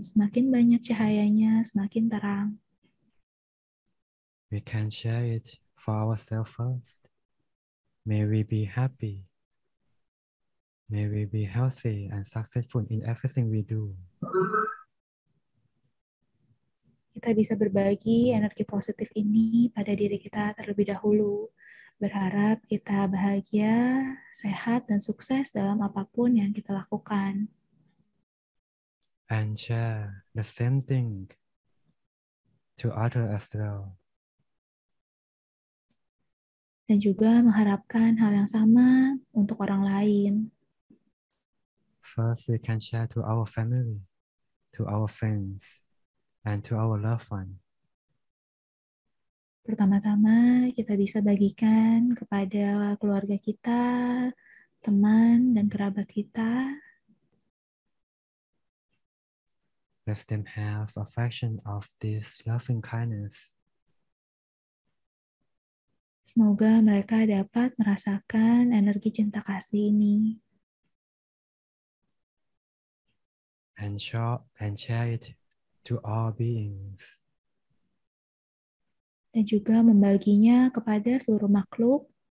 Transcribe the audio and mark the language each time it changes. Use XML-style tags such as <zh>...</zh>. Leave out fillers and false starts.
<id>Semakin banyak cahayanya, semakin terang.</id> <en>We can share it for ourselves first. May we be happy. May we be healthy and successful in everything we do.</en> <id>Kita bisa berbagi energi positif ini pada diri kita terlebih dahulu. Berharap kita bahagia, sehat, dan sukses dalam apapun yang kita lakukan.</id> <en>And share the same thing to others as well.</en> <id>Dan juga mengharapkan hal yang sama untuk orang lain.</id> <en>First, we can share to our family, to our friends, and to our loved one.</en> <id>Pertama-tama kita bisa bagikan kepada keluarga kita, teman, dan kerabat kita.</id> <en>Let them have affection of this loving kindness.</en> <id>Semoga mereka dapat merasakan energi cinta kasih ini.</id> <en>And share it to all beings.</en> <id>Dan juga membaginya kepada seluruh makhluk.</id>